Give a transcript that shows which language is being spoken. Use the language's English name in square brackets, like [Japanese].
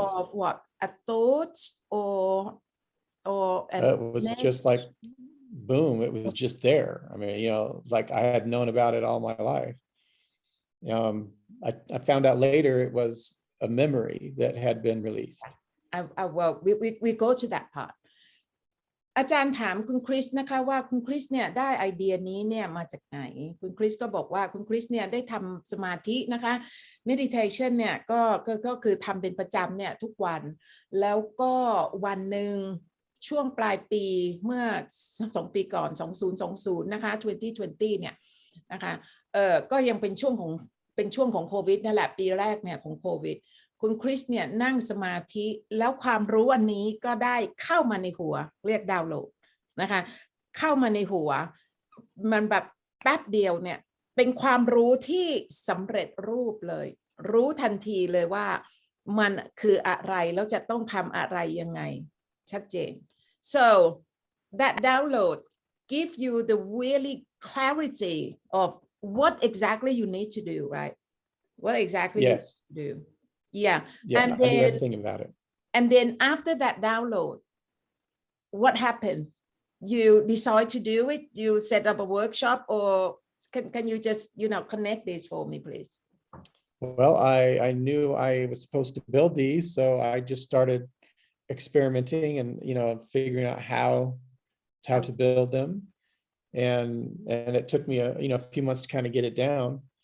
[English] of what? A thought or It was just like, boom, it was just there. I mean, like I had known about it all my life. I found out later it was a memory that had been released. Well, we go to that part. [Thai] อาจารย์ถามคุณคริสนะคะว่าคุณคริสเนี่ยได้ไอเดียนี้เนี่ยมาจากไหนคุณคริสก็บอกว่าคุณคริสเนี่ยได้ทำสมาธินะคะ meditation เนี่ยก็คือทำเป็นประจำเนี่ยทุกวันแล้วก็วันหนึ่งช่วงปลายปีเมื่อ2 ปีก่อน2020นะคะ2020เนี่ยนะคะก็ยังเป็นช่วง ของโควิดนั่นแหละปีแรกเนี่ยของโควิดคุณคริสเนี่ยนั่งสมาธิแล้วความรู้อันนี้ก็ได้เข้ามาในหัวเรียกดาวน์โหลดนะคะเข้ามาในหัว มันแบบแป๊บเดียวเนี่ยเป็นความรู้ที่สำเร็จรูปเลยรู้ทันทีเลยว่ามันคืออะไรแล้วจะต้องทำอะไรยังไงชัดเจน [English] so that download give you the really clarity of what exactly you need to do, right? What exactly Yes. you need to do. Yeah. And then, I knew everything about it. And then after that download, what happened? You decide to do it? You set up a workshop, or can you just connect this for me, please? Well, I knew I was supposed to build these, so I just started experimenting and figuring out how to build them, and it took me a few months to kind of get it down.